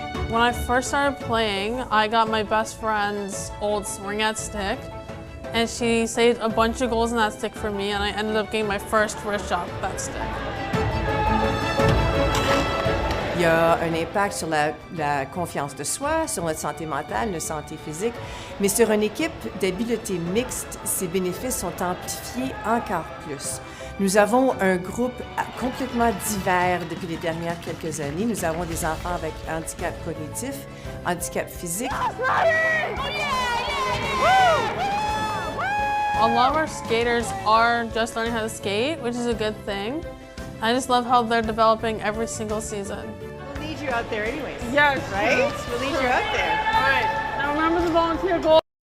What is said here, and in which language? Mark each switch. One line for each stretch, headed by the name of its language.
English: When I first started playing, I got my best friend's old Ringette stick, and she saved a bunch of goals in that stick for me, and I ended up getting my first wrist shot with that stick.
French: Il y a un impact sur la confiance de soi, sur notre santé mentale, notre santé physique, mais sur une équipe d'habileté mixte, ces bénéfices sont amplifiés encore plus. Nous avons un groupe complètement divers depuis les dernières quelques années. Nous avons des enfants avec handicap cognitif, handicap physique.
English: A lot of our skaters are just learning how to skate, which is a good thing. I just love how they're developing every single season. We'll need you out there anyways. Yes. Right? We'll lead you out there. All right. Now remember the volunteer goal.